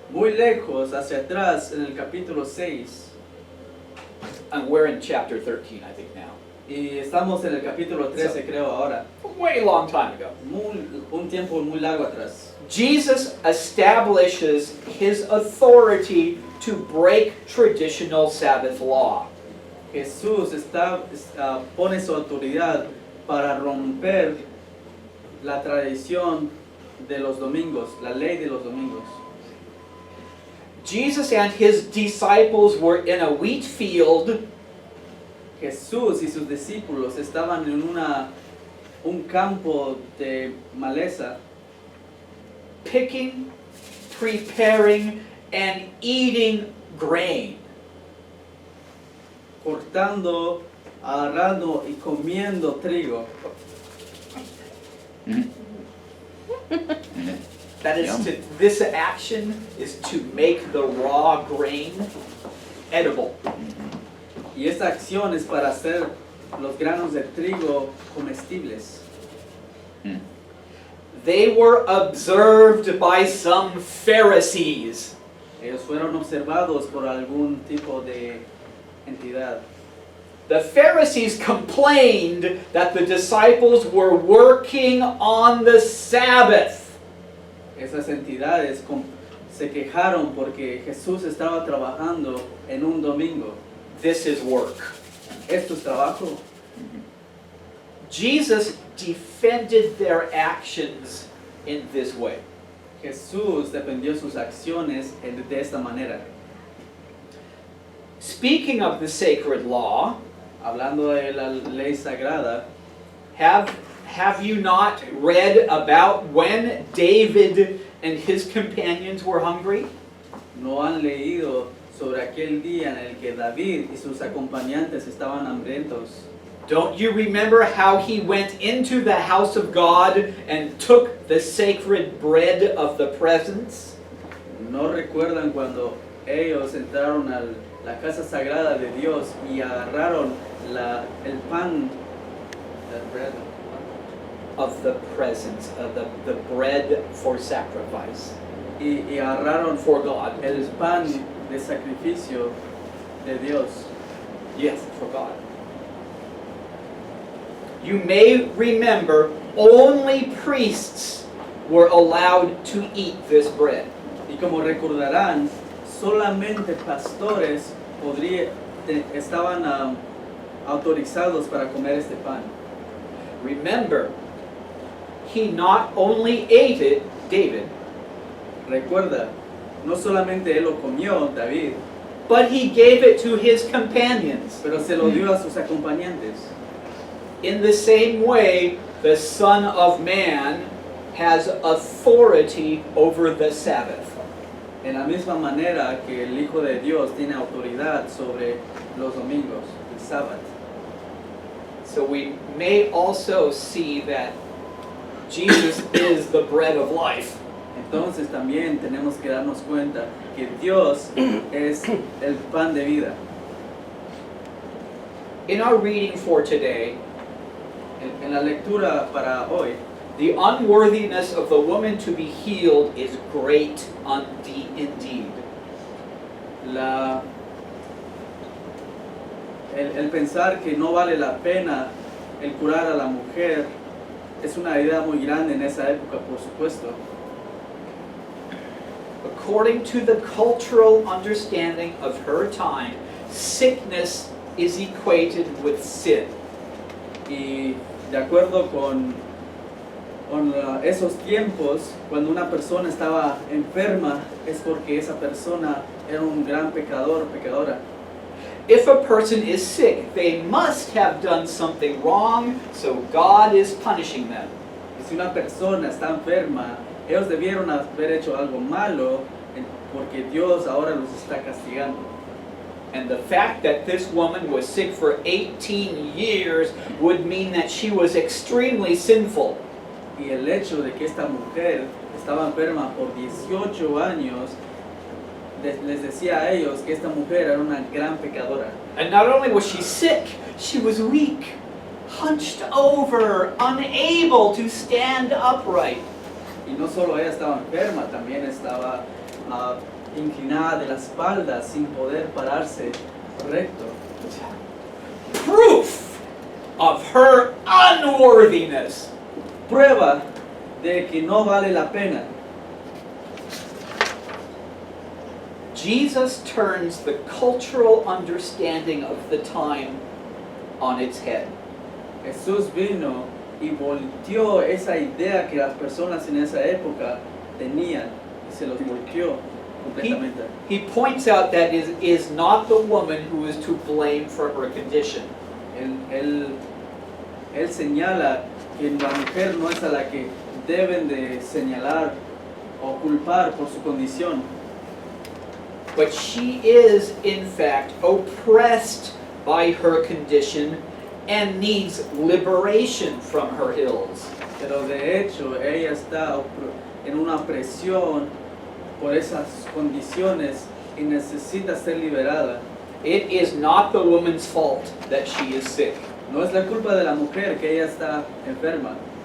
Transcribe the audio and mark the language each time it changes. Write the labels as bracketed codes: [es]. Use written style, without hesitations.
[es] muy lejos, hacia atrás, en el capítulo 6, [en] and we're in chapter 13, I think now. [es] y estamos en el capítulo 13, creo ahora, [en] Way long time ago. [es] un tiempo muy largo atrás. [en] Jesus establishes his authority to break traditional Sabbath law. [es] Jesús pone su autoridad para romper la tradición de los domingos, la ley de los domingos. [en] Jesus and his disciples were in a wheat field [es] Jesús y sus discípulos estaban en un campo de maleza, [en] picking, preparing, and eating grain. [es] cortando, agarrando y comiendo trigo. [en] That is this action is to make the raw grain edible. [es] Y esta acción es para hacer los granos de trigo comestibles. [en] They were observed by some Pharisees. [es] Ellos fueron observados por algún tipo de entidad. [en] The Pharisees complained that the disciples were working on the Sabbath. [es] Esas entidades se quejaron porque Jesús estaba trabajando en un domingo. [en] This is work. [es] ¿Esto es trabajo? [en] Jesus defended their actions in this way. [es] Jesús defendió sus acciones de esta manera. [en] Speaking of the sacred law, [es] Hablando de la ley sagrada, [en] have you not read about when David and his companions were hungry? [es] ¿no han leído sobre aquel día en el que David y sus acompañantes estaban hambrientos? [en] Don't you remember how he went into the house of God and took the sacred bread of the presence? [es] ¿No recuerdan cuando ellos entraron a la casa sagrada de Dios y agarraron el pan, [en] the bread, Of the presence, of the bread for sacrifice [es] y agarraron [en] for God. [es] el pan de sacrificio de Dios? [en] Yes, for God. You may remember only priests were allowed to eat this bread. [es] Y como recordarán, solamente pastores estaban autorizados para comer este pan. [en] Remember, he not only ate it, David, [es] Recuerda, no solamente él lo comió, David, [en] but he gave it to his companions. [es] pero se lo dio a sus acompañantes. [en] In the same way, the Son of Man has authority over the Sabbath. [es] En la misma manera que el Hijo de Dios tiene autoridad sobre los domingos, el sábado. [en] So we may also see that Jesus is the bread of life. [es] Entonces también tenemos que darnos cuenta que Dios es el pan de vida. [en] In our reading for today, [es] En la lectura para hoy, [en] the unworthiness of the woman to be healed is great indeed. [es] El pensar que no vale la pena el curar a la mujer es una idea muy grande en esa época, por supuesto. [en] According to the cultural understanding of her time, sickness is equated with sin. [es] Y de acuerdo con esos tiempos, cuando una persona estaba enferma, es porque esa persona era un gran pecador o pecadora. [en] If a person is sick, they must have done something wrong, so God is punishing them. [es] Y si una persona está enferma, ellos debieron haber hecho algo malo, porque Dios ahora los está castigando. [en] And the fact that this woman was sick for 18 years would mean that she was extremely sinful. [es] Y el hecho de que esta mujer estaba enferma por 18 años, les decía a ellos que esta mujer era una gran pecadora. [en] And not only was she sick, she was weak, hunched over, unable to stand upright. [es] Y no solo ella estaba enferma, también estaba inclinada de la espalda sin poder pararse recto. [en] Proof of her unworthiness. [es] Prueba de que no vale la pena. [en] Jesus turns the cultural understanding of the time on its head. [es] Jesús vino y volteó esa idea que las personas en esa época tenían y se los volteó completamente. [en] He points out that it is not the woman who is to blame for her condition. [es] Él señala que la mujer no es a la que deben de señalar o culpar por su condición, [en] But she is, in fact, oppressed by her condition and needs liberation from her ills. [es] pero de hecho ella está en una presión por esas condiciones y necesita ser liberada. [en] It is not the woman's fault that she is sick, [es] No es la culpa de la mujer que ella está enferma,